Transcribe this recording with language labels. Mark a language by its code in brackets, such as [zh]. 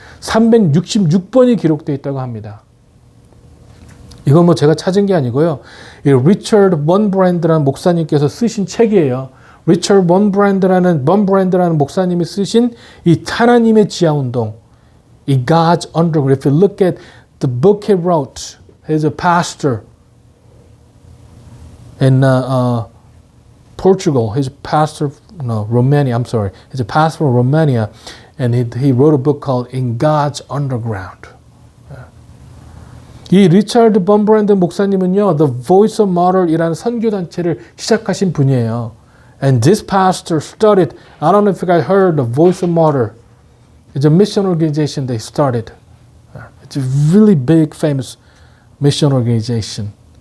[ko] 366번이 기록되어 있다고 합니다. 이건 뭐 제가 찾은 게 아니고요. 이 리처드 먼브랜드라는 목사님께서 쓰신 책이에요. 리처드 먼브랜드라는 목사님이 쓰신 이 하나님의 지하운동, 이 God's Underground. [en] If you look at the book he wrote, he's a pastor in Portugal. He's a pastor, Romania. I'm sorry. He's a pastor from Romania, and he wrote a book called In God's Underground. [ko] 이 리처드 먼브랜드 목사님은요, The Voice of Martyr이라는 선교단체를 시작하신 분이에요. [en] And this pastor started, I don't know if you guys heard the Voice of Martyr. It's a mission organization they started. It's a really big, famous mission organization.